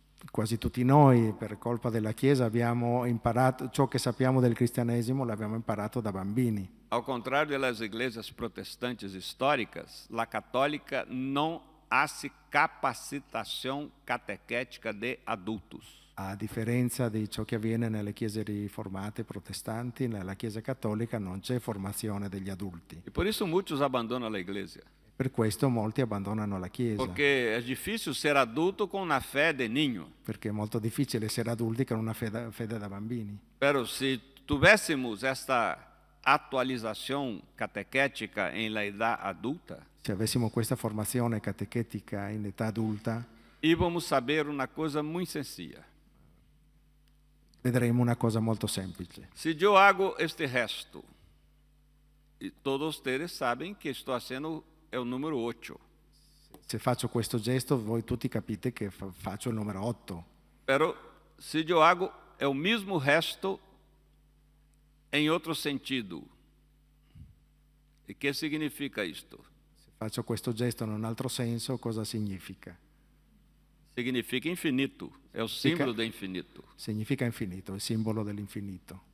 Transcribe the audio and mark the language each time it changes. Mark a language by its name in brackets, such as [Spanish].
[Italian] Quasi tutti noi, per colpa della Chiesa, abbiamo imparato ciò che sappiamo del cristianesimo, l'abbiamo imparato da bambini. [Portuguese] Ao contrário das igrejas protestantes históricas, [Spanish] la católica [Portuguese] não há capacitação catequética de adultos. [Italian] A differenza di ciò che avviene nelle chiese riformate protestanti, nella Chiesa cattolica non c'è formazione degli adulti. [Portuguese] E por isso muitos abandonam a igreja. [Italian] Per questo molti abbandonano la Chiesa. [Portuguese] Porque é difícil ser adulto com uma fé de niño. [Italian] Perché è molto difficile essere adulti con una fede da bambini. [Portuguese] Pero se tivéssemos esta atualização catequética em la idade adulta, [Italian] se avessimo questa formazione catechetica in età adulta, [Portuguese] íamos saber uma coisa muito sencilla. [Italian] Vedremo una cosa molto semplice. [Portuguese] Se eu hago este gesto, e todos vocês sabem que estou fazendo é o número 8. [Italian] Se faccio questo gesto, voi tutti capite che faccio il numero 8. [Portuguese] Pero se eu hago é o mesmo gesto em outro sentido. E que significa isto? [Italian] Se faccio questo gesto in un altro senso, cosa significa? [Portuguese] Significa infinito, é o símbolo do infinito. [Italian] Significa infinito, il simbolo dell'infinito.